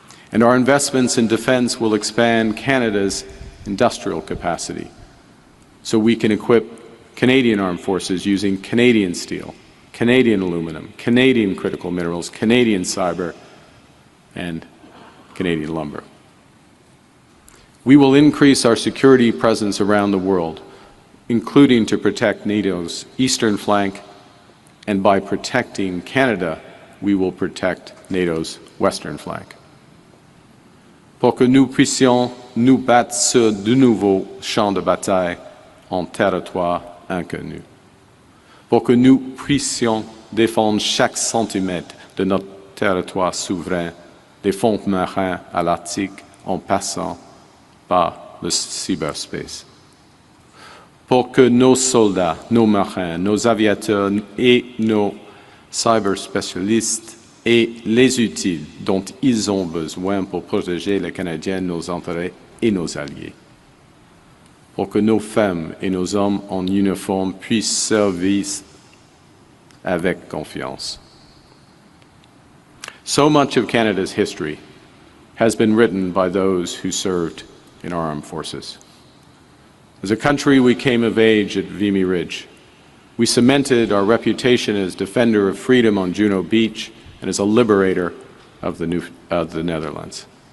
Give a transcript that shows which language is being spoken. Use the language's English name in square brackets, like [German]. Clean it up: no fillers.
[English] And our investments in defence will expand Canada's industrial capacity so we can equip Canadian armed forces using Canadian steel, Canadian aluminum, Canadian critical minerals, Canadian cyber, and Canadian lumber. We will increase our security presence around the world, including to protect NATO's eastern flank, and by protecting Canada, we will protect NATO's western flank. [French] Pour que nous puissions nous battre sur de nouveaux champs de bataille en territoire inconnu. Pour que nous puissions défendre chaque centimètre de notre territoire souverain, des fonds marins à l'Arctique en passant par le cyberspace. Pour que nos soldats, nos marins, nos aviateurs et nos cyberspécialistes aient les outils dont ils ont besoin pour protéger les Canadiens, nos intérêts et nos alliés. Pour que nos femmes et nos hommes en uniforme puissent servir avec confiance. [English] So much of Canada's history has been written by those who served in our armed forces. As a country, we came of age at Vimy Ridge. We cemented our reputation as defender of freedom on Juno Beach and as a liberator of the Netherlands.